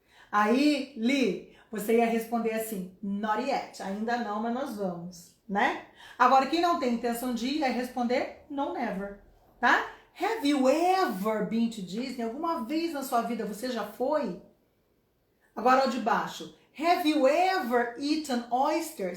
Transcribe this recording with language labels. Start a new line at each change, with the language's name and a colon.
Portuguese: Aí, Li, você ia responder assim,
English: not yet,
Portuguese: ainda não, mas nós vamos, né? Agora, quem não tem intenção de ir, vai responder
English: no, never,
Portuguese: tá?
English: Have you ever been to Disney?
Portuguese: Alguma vez na sua vida você já foi? Agora, o de baixo.
English: Have you ever eaten oyster?